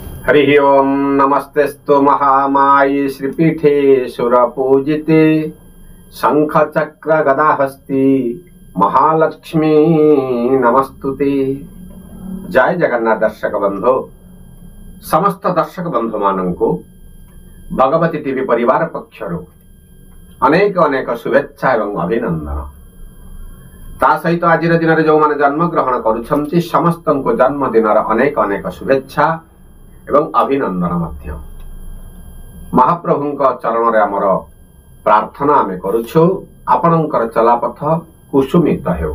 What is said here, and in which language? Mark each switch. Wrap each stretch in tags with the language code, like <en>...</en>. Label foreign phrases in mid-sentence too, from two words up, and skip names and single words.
<sa>हरि ओम नमस्तेस्तु महामाये श्रीपीठे सुरपूजिते शंख चक्र गदाहस्ती महालक्ष्मी नमस्तुते।</sa> <or>ଜୟ ଜଗନ୍ନାଥ ଦର୍ଶକ ବନ୍ଧୁ ସମସ୍ତ ଦର୍ଶକ ବନ୍ଧୁ ମାନଙ୍କୁ ଭଗବତୀ ଟିଭି ପରିବାର ପକ୍ଷରୁ ଅନେକ ଅନେକ ଶୁଭେଚ୍ଛା ଏବଂ ଅଭିନନ୍ଦନ। ତା ସହିତ ଆଜି ଦିନ ମେଁ ଯୋ ମୈଁନେ ଜନ୍ମ ଗ୍ରହଣ କରୁଛନ୍ତି ସମସ୍ତ ଜନ୍ମଦିନ ଅନେକ ଅନେକ ଶୁଭେଚ୍ଛା ଏବଂ ଅଭିନନ୍ଦନ ମଧ୍ୟ। ମହାପ୍ରଭୁଙ୍କ ଚରଣ ରେ ଆମର ପ୍ରାର୍ଥନା ଆମେ କରୁଛୁ ଆପଣଙ୍କର ଚଳାପଥ କୁସୁମିତ ହେଉ।</or>